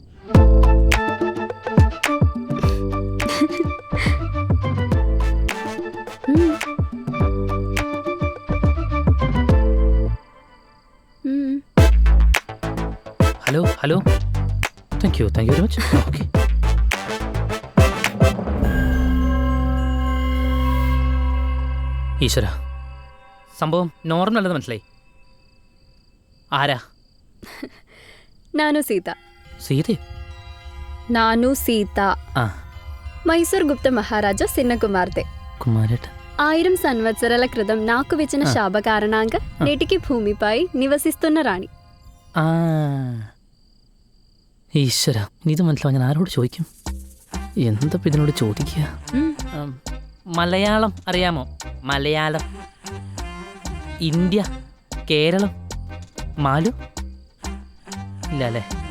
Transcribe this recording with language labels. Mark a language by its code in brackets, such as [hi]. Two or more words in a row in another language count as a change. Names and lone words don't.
[en] Hello hello, thank you very much. Okay. [ml] ഈശ്വര, സംഭവം നോർമൽ അല്ലെന്ന് മനസ്സിലായി. ആരാ? [kn] ನಾನು ಸೀತಾ. [ml] സീതയോ? [kn] ನಾನು ಸೀತಾ. ఆ, [te] మైసూర్ గుప్త మహారాజా చిన్న కుమార్తె. కుమారేట. 1000 సంవత్సరాల క్రితం నాకు విచ్చిన శాప కారణంగా నేటికి భూమిపై నివసిస్తున్న రాణి. [ml] ആ, ഈശ്വര, ഇത് മനസ്സിലാവും. ഞാൻ ആരോട് ചോദിക്കും? എന്താ ഇതിനോട് ചോദിക്കുക? മലയാളം അറിയാമോ? മലയാളം, ഇന്ത്യ, കേരളം, മാലു ഇല്ല അല്ലേ?